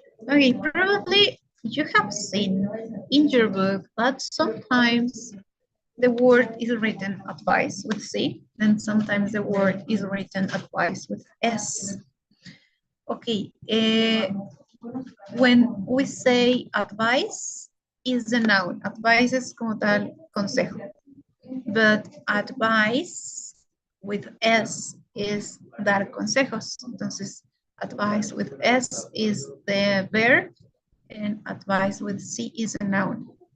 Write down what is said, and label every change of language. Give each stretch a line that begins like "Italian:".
English: Okay, probably you have seen in your book that sometimes the word is written advice with C, and sometimes the word is written advice with S. Okay, when we say advice, is the noun.
Spanish: Advice es como tal consejo.
English: But advice with S is
Spanish: dar consejos.
English: Entonces, advice with S is the verb and advice with C is a noun.